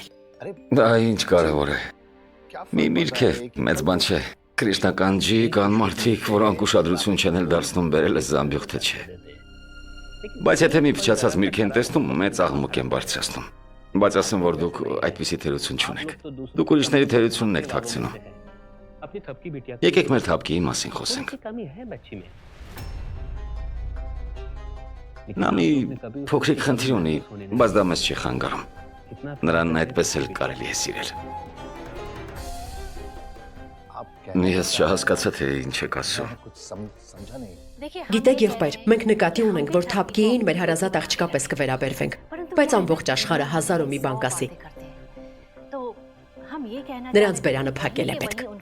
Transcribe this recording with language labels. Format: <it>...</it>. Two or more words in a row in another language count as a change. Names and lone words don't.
<hy>Դա ինչ կարևոր է։ Մի միրգ է, մեծ բան չէ։ Կրիշնական ջի կան մարդիկ, որոնք ուշադրություն չեն էլ դարձնում բերել այս զամբյուղ թե չէ։ Բայց եթե մի փչացած միրգ են տեսնում, մեծ աղմուկ են բարձրացնում։ Բայց ասեմ, որ դուք այդպիսի թերություն չունեք։ Դուք ուրիշների թերությունն եք թաքցնում։</hy> <hi>अपनी थपकी बिटिया</hi> <hy>Եկեք մեր թափկիի մասին խոսենք։</hy> <hi>की कमी है बच्ची में</hi> <hy>Նա մի փոքրիկ խնդիր ունի, բայց դա մեզ չի խանգարում։ Նրան այդպես էլ կարելի է սիրել։ Ես չհասկացա, թե ինչ եք ասում։ Գիտեք եղբայր, մենք նկատի ունենք, որ թափկիին մեր հարազատ աղջկա պես կվերաբերվենք, բայց ամբողջ աշխարհը հազար ու մի բան կասի։ Նրանց բերանը փակել է պետք։</hy>